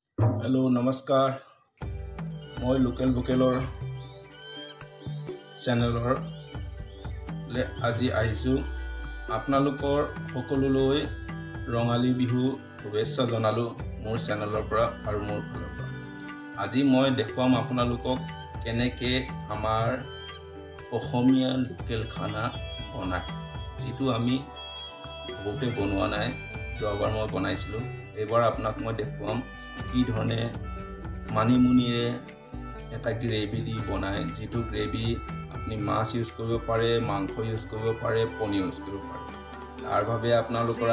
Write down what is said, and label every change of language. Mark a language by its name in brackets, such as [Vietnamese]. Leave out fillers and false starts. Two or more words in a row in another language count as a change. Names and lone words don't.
[Assamese] হেল্ল' নমস্কাৰ মই লোকেল ভোকেলৰ চেনেলৰ আজি আহিছো আপোনালোকৰ সকলোলৈ ৰঙালী বিহু শুভেচ্ছা জনালো মোৰ চেনেলৰ পৰা আৰু मोर ফালৰ পৰা আজি মই দেখুৱাম আপোনালোকক কেনেকৈ আমাৰ অসমীয়া লোকেল খানা বনায় যেটো আমি বহুতে বনোৱা নাই যোৱাবাৰ মই বনাইছিলো এবাৰ আপোনাক মই দেখুৱাম কি ধৰণে মানিমুনিৰে এটা গ্ৰেভি দি বনায় যেটো গ্ৰেভি আপনি মাছ ইউজ কৰিব পাৰে মাংস ইউজ কৰিব পাৰে পনীৰ ইউজ কৰিব পাৰে তাৰ বাবে আপোনালোকৰ